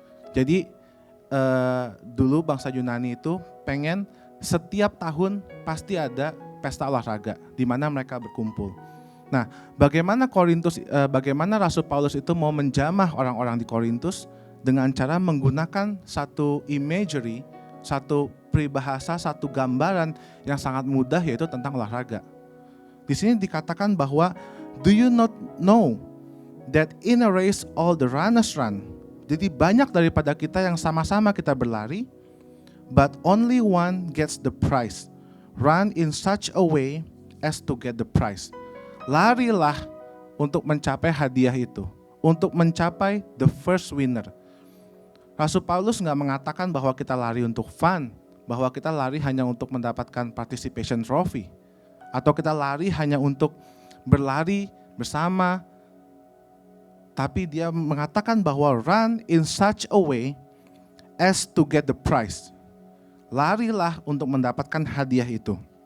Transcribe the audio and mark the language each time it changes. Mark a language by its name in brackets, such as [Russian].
[Indonesian] Jadi dulu bangsa Yunani itu pengen setiap tahun pasti ada pesta olahraga di mana mereka berkumpul. Nah, bagaimana Rasul Paulus itu mau menjamah orang-orang di Korintus dengan cara menggunakan satu imagery, satu peribahasa, satu gambaran yang sangat mudah, yaitu tentang olahraga. Di sini dikatakan bahwa [English] do you not know that in a race all the runners run. [Indonesian] Jadi banyak daripada kita yang sama-sama kita berlari, [English] but only one gets the prize. Run in such a way as to get the prize. [Indonesian] Larilah untuk mencapai hadiah itu, untuk mencapai [English] the first winner. [Indonesian] Rasul Paulus nggak mengatakan bahwa kita lari untuk fun, bahwa kita lari hanya untuk mendapatkan participation trophy, atau kita lari hanya untuk berlari bersama. Tapi dia mengatakan bahwa [English] run in such a way as to get the prize. [Indonesian] Larilah untuk mendapatkan hadiah itu.